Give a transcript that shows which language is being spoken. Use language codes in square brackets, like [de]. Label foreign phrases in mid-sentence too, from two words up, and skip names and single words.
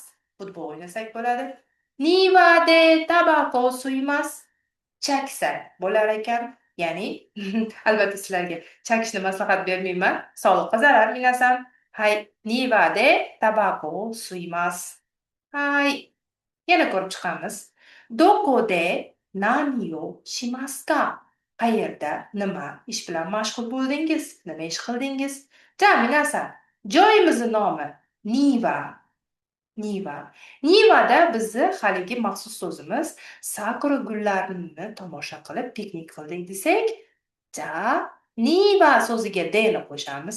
[uz] Futbol o'ynasak bo'ladi. [ja] 庭でタバコ吸います. [uz] Chaksa bo'lar ekan. Ya'ni albatta sizlarga chakishni maslahat bermayman. Sog'liqqa zarar [ja] 皆さん。はい、庭でタバコ吸います. [uz] Hay. Yana ko'rib chiqamiz. [ja] どこで何をしますか? [uz] Qayerda nima ish bilan mashg'ul bo'ldingiz? Nima ish qildingiz? [ja] じゃ、皆さん. [uz] Joyimizning nomi Niva. Niva. Nivada bizni haligi maxsus so'zimiz sakura gullarini tomosha qilib piknik qildik desak, ja, Niva so'ziga de-ni qo'shamiz.